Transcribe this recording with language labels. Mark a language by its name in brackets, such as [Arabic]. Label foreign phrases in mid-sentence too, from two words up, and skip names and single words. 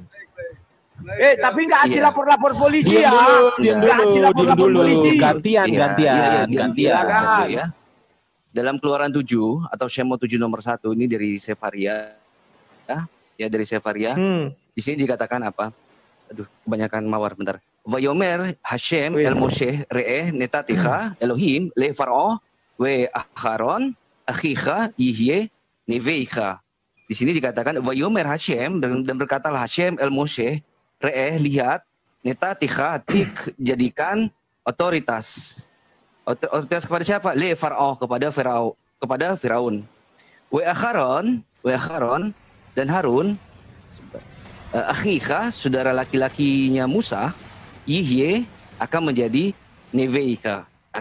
[Indonesian] Tapi nggak kasih lapor polisi ya. Diam dulu. Gantian. Ya. Dalam Keluaran 7 atau Shemo 7 nomor 1 ini dari Sefaria. Ya dari Sefaria. Di sini dikatakan apa? Aduh, kebanyakan mawar bentar. [Hebrew] ויאמר השם אל משה ראה נתתיך אלהים לפרעה ואהרן אחיך יהיה נביאך. [Indonesian] Di sini dikatakan [Hebrew] ויאמר השם [Indonesian] dan berkatalah Hashem [Hebrew] אל משה ראה [Indonesian] lihat netaticha tik jadikan otoritas. Otoritas kepada siapa? [Hebrew] לפרעה [Indonesian] kepada Firaun. [Hebrew] ואהרן [Indonesian] dan Harun akhicha saudara laki-lakinya Musa Yihye akan menjadi Neveika.